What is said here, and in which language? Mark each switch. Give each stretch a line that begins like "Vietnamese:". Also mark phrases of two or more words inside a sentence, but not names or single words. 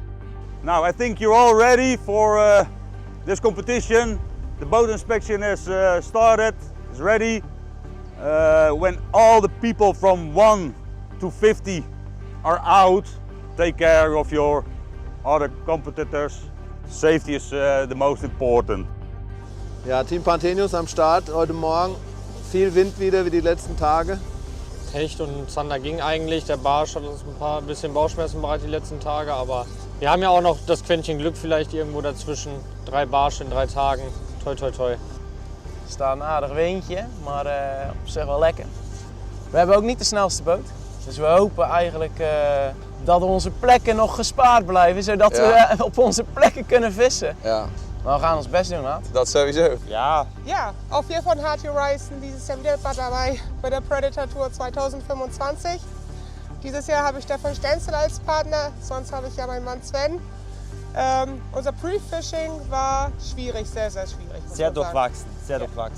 English: Now, I think you're all ready for this competition. The boat inspection has started, is ready. When all the people from 1 to 50 are out, take care of your other competitors. Safety is the most important.
German: Ja, Team Panthenius am Start heute Morgen. Viel Wind wieder wie die letzten Tage. Hecht und Zander ging eigentlich. Der Barsch hat uns ein bisschen Bauchschmerzen bereitet die letzten Tage, aber wir haben ja auch noch das Quäntchen Glück vielleicht irgendwo dazwischen. 3 Barsche in 3 Tagen. Toi, toi, toi.
Dutch: Er staat een aardig windje, maar op zich wel lekker. We hebben ook niet de snelste boot. Dus we hopen eigenlijk dat onze plekken nog gespaard blijven, zodat we op onze plekken kunnen vissen. Ja. Maar we gaan ons best doen, Nat. Dat sowieso. Ja. Ja,
German: auch wir von Hard Horizon dieses Jahr wieder dabei bei der Predatortour 2025. Dieses Jahr habe ich Stefan Stenzel als Partner, sonst habe ich ja meinen Mann Sven. Unser Pre-Fishing war schwierig, sehr, sehr schwierig. Sehr durchwachsen, sehr durchwachsen.